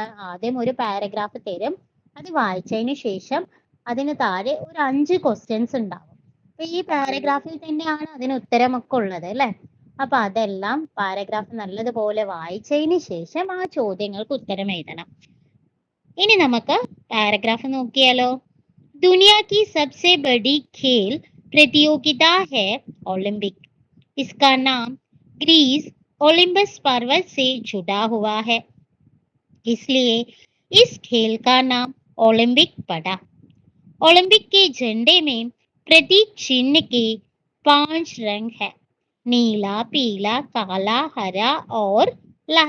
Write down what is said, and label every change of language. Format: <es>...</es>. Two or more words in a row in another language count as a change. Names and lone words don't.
<ml>ആദ്യം ഒരു പാരഗ്രാഫ് തരും, അത് വായിച്ചതിന് ശേഷം അതിന് താഴെ ഒരു 5 ക്വസ്റ്റ്യൻസ് ഉണ്ടാവും. അപ്പൊ ഈ പാരഗ്രാഫിൽ തന്നെയാണ് അതിന് ഉത്തരമൊക്കെ ഉള്ളത് അല്ലെ? അപ്പൊ അതെല്ലാം പാരഗ്രാഫ് നല്ലതുപോലെ വായിച്ചതിന് ശേഷം ആ ചോദ്യങ്ങൾക്ക് ഉത്തരം എഴുതണം. ഇനി നമുക്ക് പാരഗ്രാഫ് നോക്കിയാലോ.</ml> <hi>दुनिया की सबसे बड़ी खेल प्रतियोगिता है ओलंपिक. इसका नाम ग्रीस ओलंपस पर्वत से जुड़ा हुआ है, इसलिए इस खेल का नाम ओलंपिक पड़ा. ओलंपिक के झंडे में प्रतीक चिन्ह के 5 रंग है, नीला, पीला, काला, हरा और लाल.</hi>